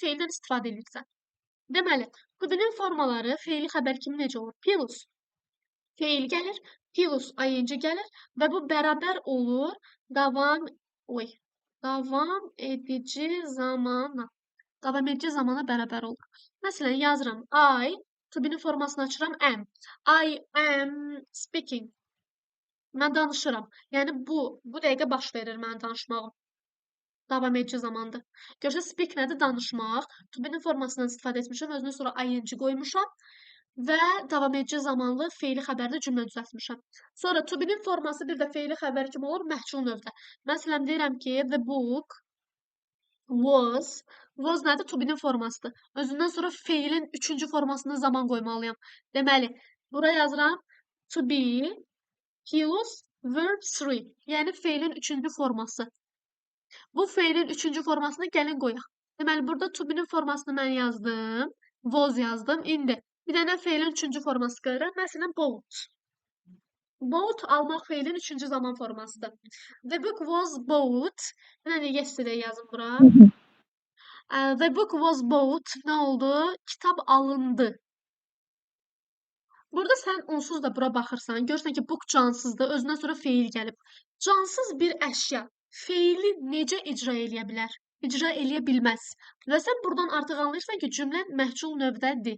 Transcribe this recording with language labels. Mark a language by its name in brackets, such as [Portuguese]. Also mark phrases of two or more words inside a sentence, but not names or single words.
[Azerbaijani] Feildən istifadə edirsən. Deməli, [English] to be- [Azerbaijani] nin formaları feili xəbər kimi necə olur? Plus. Feil gəlir, plus ing gəlir və bu bərabər olur davam edici zamana. Davam edici zamana bərabər olur. Məsələn, yazıram I, [English] to be- [Azerbaijani] nin formasını açıram am. [English] I am speaking. [Azerbaijani] Mən danışıram. Yəni bu dəqiqə baş verir mənim danışmağım. Davam edici zamandır. Görürsüz, speak nədir? Danışmaq. [English] To be- [Azerbaijani] nin formasından istifadə etmişəm. Özünə sonra ing qoymuşam. Və davam edici zamanlı feili xəbərli cümlə düzəltmişəm. Sonra [English] to be- [Azerbaijani] nin forması bir də feili xəbər kimi olur? Məhcul növdə. Məsələn, deyirəm ki, [English] the book was [Azerbaijani] nədir? [English] To be- [Azerbaijani] nin formasıdır. Özündən sonra feilin 3-cü formasında zaman qoymalıyam. Deməli, bura yazıram [English] to be plus verb 3. [Azerbaijani] Yəni feilin 3-cü forması. Bu feilin 3-cü formasını gəlin qoyaq. Deməli, burada [English] to be- [Azerbaijani] nin formasını mən yazdım. Was yazdım. İndi bir dənə feilin 3-cü forması qoyuram. Məsələn, bought. Bought almaq feilin 3-cü zaman formasıdır. [English] The book was bought. [Azerbaijani] Bir dənə yesterday yazın bura. [English] The book was bought. [Azerbaijani] Nə oldu? Kitab alındı. Burada sən onsuz da bura baxırsan, görürsən ki, book cansızdır, özündən sonra feil gəlib. Cansız bir əşya feili necə icra eləyə bilər? İcra eləyə bilməz. Və sən buradan artıq anlayırsan ki, cümlə məhcul növdədir.